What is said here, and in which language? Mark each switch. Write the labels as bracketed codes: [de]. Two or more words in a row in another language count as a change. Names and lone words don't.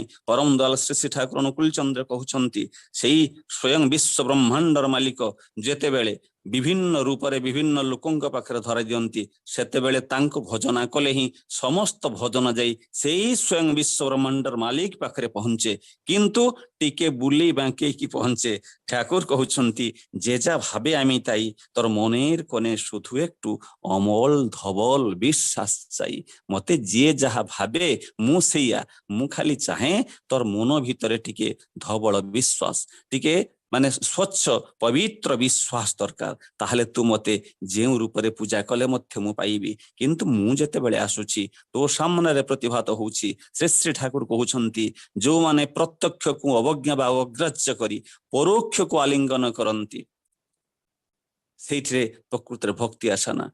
[or] ପରମ ଦୟାଲ ଶ୍ରୀ ଠାକୁର ଅନୁକୂଳ ଚନ୍ଦ୍ର କହୁଛନ୍ତି ସେଇ ସ୍ୱୟଂ ବିଶ୍ୱ ବ୍ରହ୍ମାଣ୍ଡର ମାଲିକ ଯେତେବେଳେ ବିଭିନ୍ନ ରୂପରେ ବିଭିନ୍ନ ଲୋକଙ୍କ ପାଖରେ ଧରାଇ ଦିଅନ୍ତି, ସେତେବେଳେ ତାଙ୍କୁ ଭଜନା କଲେ ହିଁ ସମସ୍ତ ଭଜନ ଯାଇ ସେଇ ସ୍ୱୟଂ ବିଶ୍ୱ ବ୍ରହ୍ମାଣ୍ଡର ମାଲିକ ପାଖରେ ପହଞ୍ଚେ। কিন্তু ଟିକେ ବୁଲେଇ ବାଙ୍କେଇକି পৌঁছে। [bn] ঠাকুর কହୁଛନ୍ତି যে যা ভাবে আমি তাই, তোর মনের কোণে শুধু একটু অমল ধবল বিশ্বাস চাই। [or] মতে ଯିଏ ଯାହା ଭାବେ ମୁଁ ସେଇଆ, ମୁଁ ଖାଲି ଚାହେଁ তোর ମନ ଭିତରେ ଟିକେ ଧବଳ ବିଶ୍ୱାସ, ଟିକେ ମାନେ ସ୍ୱଚ୍ଛ ପବିତ୍ର ବିଶ୍ୱାସ ଦରକାର। ତାହେଲେ ତୁ ମତେ ଯେଉଁ ରୂପରେ ପୂଜା କଲେ ମଧ୍ୟ ମୁଁ ପାଇବି। କିନ୍ତୁ ମୁଁ ଯେତେବେଳେ ଆସୁଛି ତୋ ସାମ୍ନାରେ ପ୍ରତିଭାତ ହଉଛି, ଶ୍ରୀ ଠାକୁର କହୁଛନ୍ତି ଯୋଉମାନେ ପ୍ରତ୍ୟକ୍ଷକୁ ଅବଜ୍ଞା ବା ଅଗ୍ରାହ୍ୟ କରି ପରୋକ୍ଷକୁ ଆଲିଙ୍ଗନ କରନ୍ତି, ସେଇଥିରେ ପ୍ରକୃତରେ ଭକ୍ତି ଆସେ ନା।